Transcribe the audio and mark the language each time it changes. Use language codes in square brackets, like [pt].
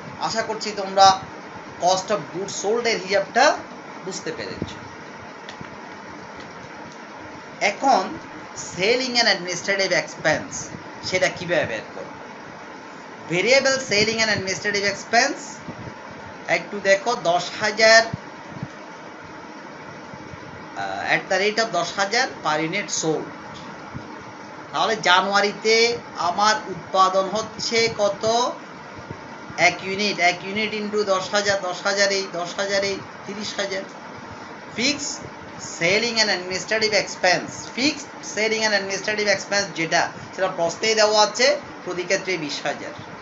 [bn] আশা করছি তোমরা cost of goods sold এর হিসাবটা বুঝতে পেরেছো। এখন সেলিং অ্যান্ড অ্যাডমিনিস্ট্রেটিভ এক্সপেন্স, সেটা কিভাবে বের করব? Variable selling and administrative expense একটু দেখো [en] 10,000 at the rate of 10,000 per unit sold। [bn] তাহলে জানুয়ারিতে আমার উৎপাদন হচ্ছে কত, 1 ইউনিট ইন্টু 10,000, 10,000 এই 10,000 এই 30,000। Fix selling and administrative expense, fixed selling and administrative expense যেটা, সেটা প্রশ্নেই দেওয়া আছে, প্রতি ক্ষেত্রে 20,000।